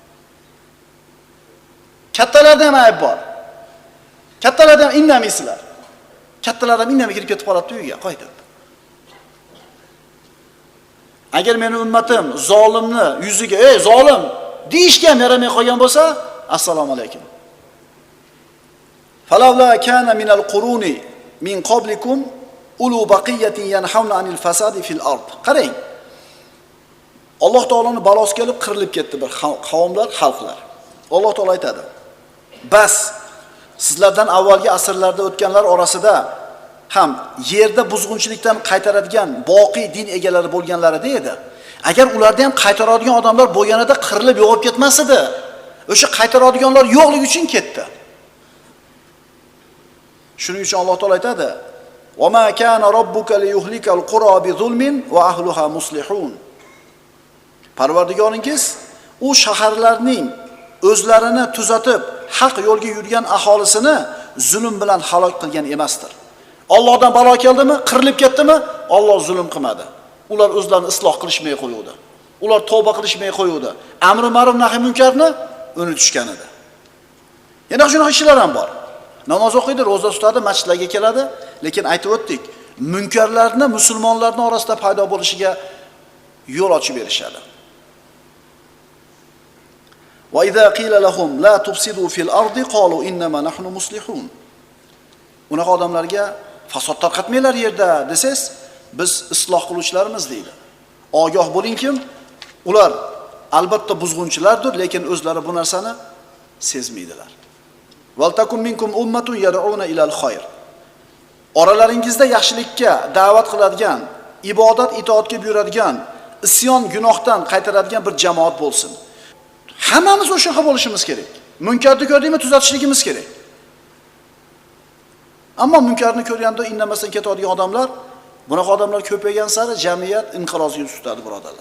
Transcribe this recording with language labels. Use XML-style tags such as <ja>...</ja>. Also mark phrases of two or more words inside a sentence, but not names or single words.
<uz>Kattalarda ham ayb bor. Kattalarda ham indamaysizlar. Kattalar ham indamay kirib ketib qoladi uyiga, qaytib. Agar meni ummatim zolimni yuziga, "Ey zolim" deyishga ham yaramay qolgan bo'lsa,</uz> <ar>السلام عليكم. فلولا كان من القرون من قبلكم أولو بقية ينهون عن الفساد في الأرض.</ar> <uz>Qarang. Alloh taoloning balosi kelib qirilib ketdi bir qavmlar, xalqlar. Alloh taolo aytadi: "Bas sizlardan avvalgi asrlarda o'tganlar orasida ham yerda buzg'unchilikdan qaytaradigan boqiy din egalari bo'lganlari edi. Agar ularda ham qaytaradigan odamlar bo'lganida qirilib yo'qolib ketmas edi. O'sha qaytaradiganlar yo'qligi uchun ketdi." Shuning uchun Alloh taolo aytadi:</uz> <ar>"وما كان ربك ليهلك القرى بظلم وأهلها مصلحون."</ar> <uz>Parvardigoringiz u shaharlarning o'zlarini tuzatib, haq yo'lga yurgan aholisini zulm bilan halok qilgan emasdir. Allohdan balo keldimi, qirilib ketdimi, Alloh zulm qilmadi. Ular o'zlarini isloh qilishmay qo'yuvdi. Ular tavba qilishmay qo'yuvdi. Amri ma'ruf nahiy munkarni unutishgan edi. Yana shunaqa ishlar ham bor. Namoz o'qiydi, roza tutadi, masjidlarga keladi, lekin aytib o'tdik, munkarlarni musulmonlarning orasida paydo bo'lishiga yo'l ochib berishadi.</uz> <ar>وإذا قيل لهم لا تفسدوا في الأرض قالوا إنما نحن مصلحون.</ar> <uz>Unaqa odamlarga fasod tarqatmanglar yerda desangiz, biz isloh qiluvchilarimiz deydi. Ogoh bo'lingki, ular albatta buzg'unchilardir, lekin o'zlari bu narsani sezmaydilar.</uz> <ar>ولتكن منكم أمة يدعون إلى الخير.</ar> <uz>Oralaringizda yaxshilikka da'vat qiladigan, ibodat itoatga buyuradigan, isyon gunohdan qaytaradigan bir jamoat bo'lsin. Hammamiz o'shaqa bo'lishimiz kerak. Munkarni ko'rdikmi, tuzatishligimiz kerak. Ammo munkarni ko'rganda indamasdan ketadigan odamlar, bunaqa odamlar ko'paygan sari jamiyat inqirozga yuz tutadi, birodarlar.</uz>